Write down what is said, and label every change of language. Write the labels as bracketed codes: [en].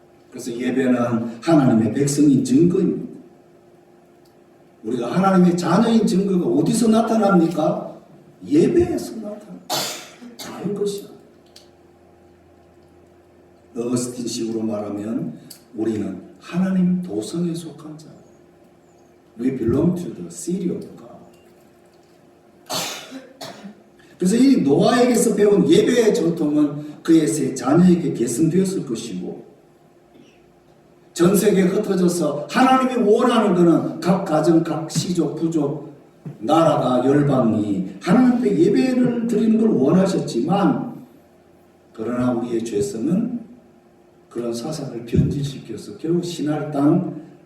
[ko] 그래서 예배는 하나님의 백성인 증거입니다. 우리가 하나님의 자녀인 증거가 어디서 나타납니까? 예배에서 나타납니다. 다른 것이야. 어거스틴식으로 말하면 우리는 하나님 도성에 속한 자. [en] We belong to the city of God. [ko] 그래서 이 노아에게서 배운 예배의 전통은 그의 세 자녀에게 계승되었을 것이고 전 세계에 흩어져서 하나님이 원하는 것은 각 가정, 각 시족, 부족, 나라가 열방이 하나님 앞에 예배를 드리는 걸 원하셨지만 그러나 우리의 죄성은 그런 사상을 변질시켜서 결국 신할 땅